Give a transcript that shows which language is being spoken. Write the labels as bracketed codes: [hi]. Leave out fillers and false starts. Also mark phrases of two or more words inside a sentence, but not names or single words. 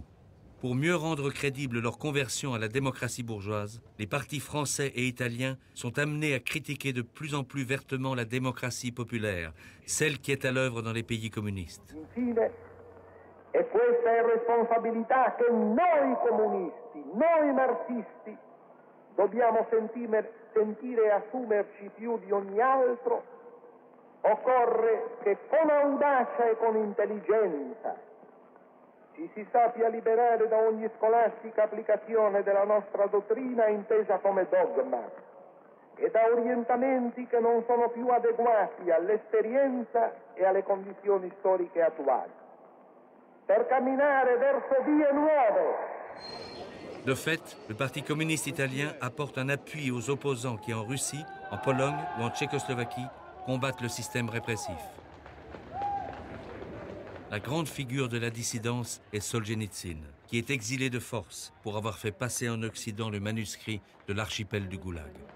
[fr] Pour mieux rendre crédible leur conversion à la démocratie bourgeoise, les partis français et italiens sont amenés à critiquer de plus en plus vertement la démocratie populaire, celle qui est à l'œuvre dans les pays communistes. [it] Infine, è questa responsabilità che noi comunisti, noi marxisti, dobbiamo sentire e assumerci più di ogni altro. Occorre che con audacia e con intelligenza ci si sappia liberare da ogni scolastica applicazione della nostra dottrina intesa come dogma e da orientamenti che non sono più adeguati all'esperienza e alle condizioni storiche attuali, per camminare verso vie nuove. [fr] De fait, le Parti communiste italien apporte un appui aux opposants qui, en Russie, en Pologne ou en Tchécoslovaquie, combattent le système répressif. La grande figure de la dissidence est Solzhenitsyn, qui est exilé de force pour avoir fait passer en Occident le manuscrit de l'archipel du Goulag.